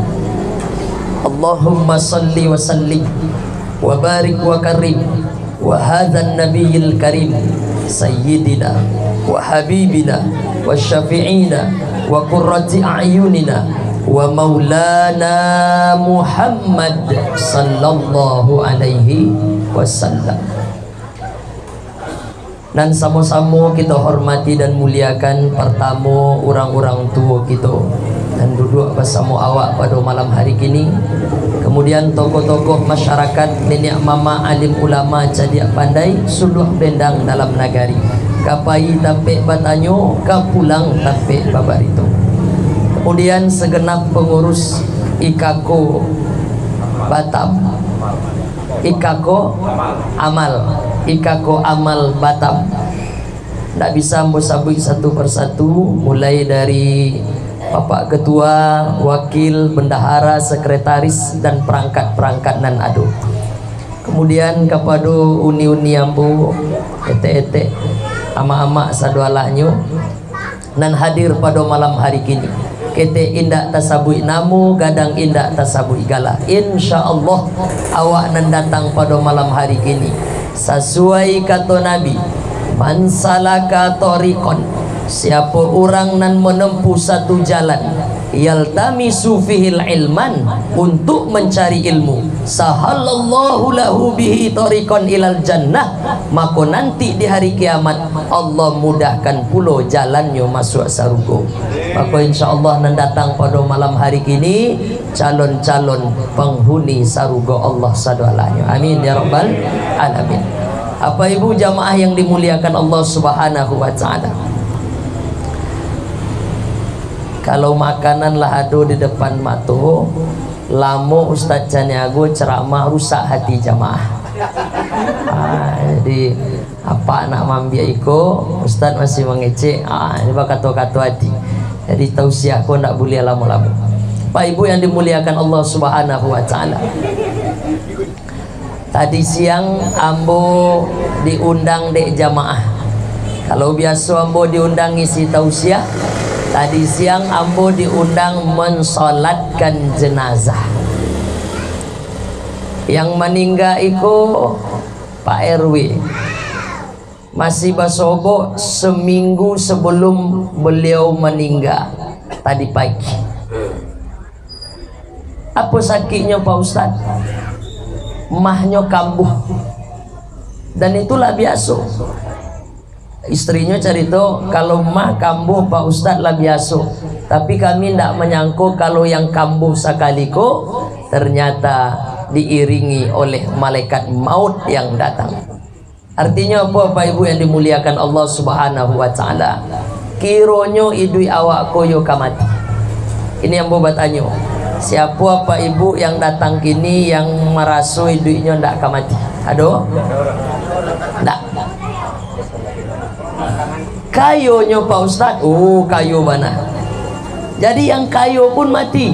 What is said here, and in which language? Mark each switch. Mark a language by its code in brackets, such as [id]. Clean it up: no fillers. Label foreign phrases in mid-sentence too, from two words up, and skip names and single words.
[ar] اللهم صل وسلم وبارك وكرم وهذا النبي الكريم سيدنا وحبيبنا وشفيعنا وقرة أعيننا ومولانا محمد صلى الله عليه وسلم. [id] Dan sama-sama kita hormati dan muliakan pertama orang-orang tua kita dan duduk bersama awak pada malam hari kini. Kemudian tokoh-tokoh masyarakat, [min] nenek mama, alim ulama, cadiak pandai, suluh bendang dalam nagari. Kapai tapik batanyo, kapulang tapik babarito. [id] Kemudian segenap pengurus Ikako Batam, Ikako Amal Batam. Tak bisa mbosabui satu persatu, mulai dari Bapak Ketua, Wakil, Bendahara, Sekretaris dan perangkat-perangkat nan ado. Kemudian kepada uni-uni ambo, ete-ete, ama-ama sadualahnya nan hadir pada malam hari kini. [min] Kete indak tasabui namu, gadang indak tasabui gala. [id] InsyaAllah awak nan datang pada malam hari kini sesuai kata Nabi, [ar] من سلك طريقا, [id] siapa orang nan menempuh satu jalan, [ar] يلتمس فيه علما, [id] untuk mencari ilmu, [ar] سهل الله له به طريقا إلى الجنة, [id] maka nanti di hari kiamat Allah mudahkan pula jalannya masuk surga. Maka insyaallah nan datang pada malam hari kini calon-calon penghuni surga Allah sadalanya. [ar] آمين يا رب العالمين. [id] Apa ibu jamaah yang dimuliakan Allah [ar] سبحانه وتعالى, [id] kalau makanan lah ada di depan mata, [min] lamo Ustaz Caniago ceramah rusak hati jamaah. Jadi apa nak mambia iko, Ustaz masih mengecek. [id] Ini kata-kata hati. Jadi tausiah ko nak boleh lama-lama. Pak ibu yang dimuliakan Allah [ar] سبحانه وتعالى, [min] tadi siang ambo diundang dek jamaah. [id] Kalau biasa ambo diundang isi tausiah, tadi siang ambo diundang mensolatkan jenazah. Yang meninggal itu Pak RW, masih basobo seminggu sebelum beliau meninggal tadi pagi. Apa sakitnya Pak Ustaz? Mahnya kambuh, dan itulah biasa. Istrinya cerita kalau mah kambuh Pak Ustaz lah biasa, tapi kami tidak menyangka kalau yang kambuh sekali ko ternyata diiringi oleh malaikat maut yang datang. Artinya apa Pak Ibu yang dimuliakan Allah [ar] سبحانه وتعالى? [min] Kironyo idui awak koyo kamati. [id] Ini yang bobat anyo. Siapa Pak Ibu yang datang kini yang merasa iduinya ndak kamati? Aduh? [min] Ndak. Kayonya Pak Ustaz, oh kayo mana? Jadi yang kayo pun mati.